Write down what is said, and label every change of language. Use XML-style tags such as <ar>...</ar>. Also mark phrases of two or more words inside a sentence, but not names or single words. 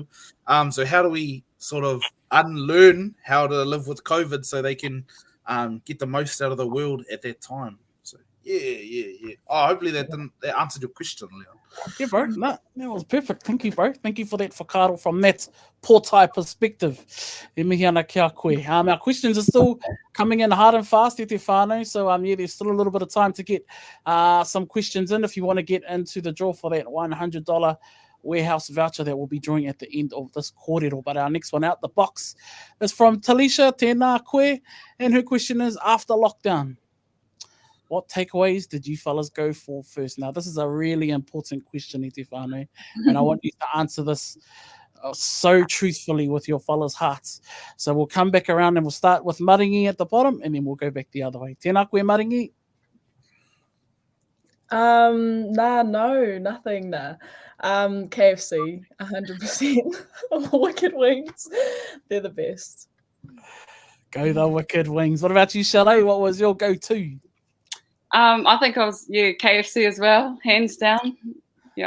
<en>So how do we sort of unlearn how to live with COVID so they can get the most out of the world at that time? So yeah. Oh, hopefully that answered your question, Leon. Yeah, bro. No, that was perfect. Thank you, bro. Thank you for that whakaro from that pōtai perspective.</en> <mi>E mihi ana kia koe.</mi> <en>Our questions are still coming in hard and fast,</en> <mi>te whānau.</mi> <en>So, there's still a little bit of time to get some questions in if you want to get into the draw for that $100 warehouse voucher that we'll be drawing at the end of this kōrero. But our next one out the box is from Talisha,</en> <mi>tēnā koe.</mi> <en>And her question is, after lockdown, what takeaways did you fellas go for first? Now, this is a really important question,</en> <mi>te whānau,</mi> <en>and I want you to answer this so truthfully with your fellas' hearts. So we'll come back around and we'll start with Maringi at the bottom, and then we'll go back the other way.</en> <mi>Tēnā koe, Maringi.</mi> <en>No, nothing. KFC, 100%. Wicked wings, they're the best. Go the wicked wings. What about you, Chalet? What was your go-to? I think I was KFC as well, hands down.</en>